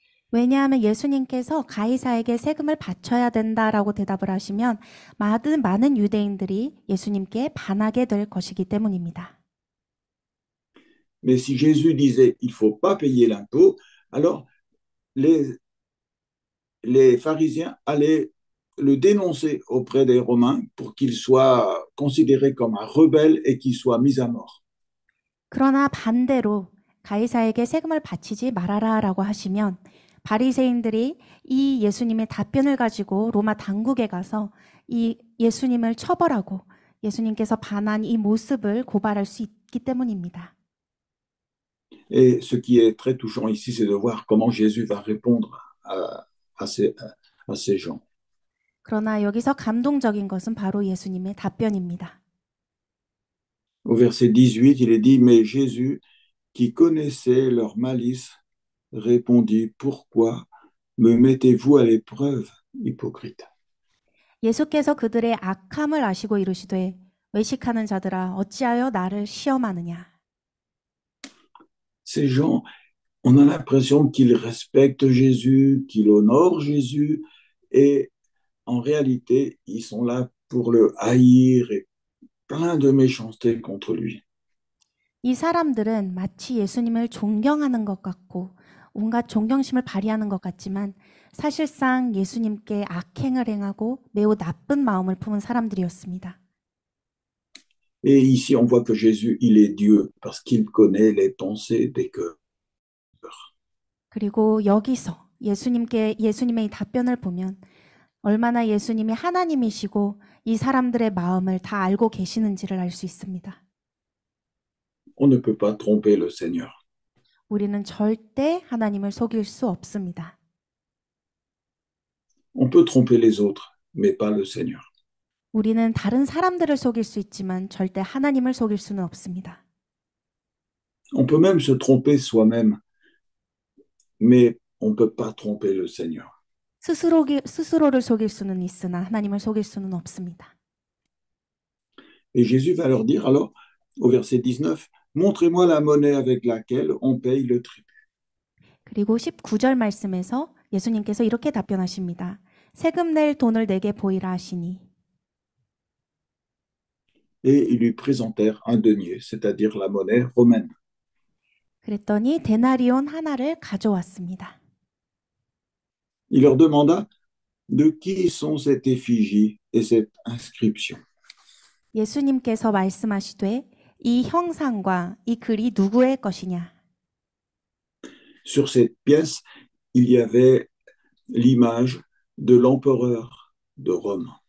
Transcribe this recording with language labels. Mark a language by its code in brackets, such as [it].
[ko] 왜냐하면 예수님께서 가이사에게 세금을 바쳐야 된다라고 대답을 하시면 많은 유대인들이 예수님께 반하게 될 것이기 때문입니다. [fr] Mais si Jésus disait, il ne faut pas payer l'impôt, alors les pharisiens allaient le dénoncer auprès des Romains pour qu'il soit considéré comme un rebelle et qu'il soit mis à mort. [ko] 그러나 반대로 가이사에게 세금을 바치지 말아라라고 하시면 바리새인들이 이 예수님의 답변을 가지고 로마 당국에 가서 이 예수님을 처벌하고 예수님께서 반한 이 모습을 고발할 수 있기 때문입니다. [fr] Et ce qui est très touchant ici, c'est de voir comment Jésus va répondre à ces gens. [ko] 그러나 여기서 감동적인 것은 바로 예수님의 답변입니다. [fr] Au verset 18, il est dit, mais Jésus, qui connaissait leur malice, répondit, pourquoi me mettez-vous à l'épreuve, hypocrite? [ko] 예수께서 그들의 악함을 아시고 이르시되 외식하는 자들아 어찌하여 나를 시험하느냐. [fr] Ces gens, on a l'impression qu'ils respectent Jésus, qu'ils honorent Jésus, et en réalité, ils sont là pour le haïr et plein de méchanceté contre lui. [ko] 이 사람들은 마치 예수님을 존경하는 것 같고 온갖 존경심을 발휘하는 것 같지만 사실상 예수님께 악행을 행하고 매우 나쁜 마음을 품은 사람들이었습니다. [fr] Et ici, on voit que Jésus, il est Dieu parce qu'il connaît les pensées des cœurs. [ko] 그리고 여기서 예수님의 이 답변을 보면 얼마나 예수님이 하나님이시고 이 사람들의 마음을 다 알고 계시는지를 알 수 있습니다. [fr] On ne peut pas tromper le Seigneur. [ko] 우리는 절대 하나님을 속일 수 없습니다. [fr] On peut tromper les autres, mais pas le Seigneur. [ko] 우리는 다른 사람들을 속일 수 있지만 절대 하나님을 속일 수는 없습니다. [fr] On peut même se tromper soi-même, mais on ne peut pas tromper le Seigneur. [ko] 스스로를 속일 수는 있으나 하나님을 속일 수는 없습니다. [fr] Et Jésus va leur dire alors, au verset 19, montrez-moi la monnaie avec laquelle on paye le tribut. [ko] 그리고 19절 말씀에서 예수님께서 이렇게 답변하십니다. 세금 낼 돈을 내게 보이라 하시니. [fr] Et ils lui présentèrent un denier, c'est-à-dire la monnaie romaine. [ko] 그랬더니 데나리온 하나를 가져왔습니다. [fr] Il leur demanda de qui sont cette effigie et cette inscription. [ko] 예수님께서 말씀하시되 이 형상과 이 글이 누구의 것이냐. [fr] Sur cette pièce, il y avait l'image de l'empereur de Rome.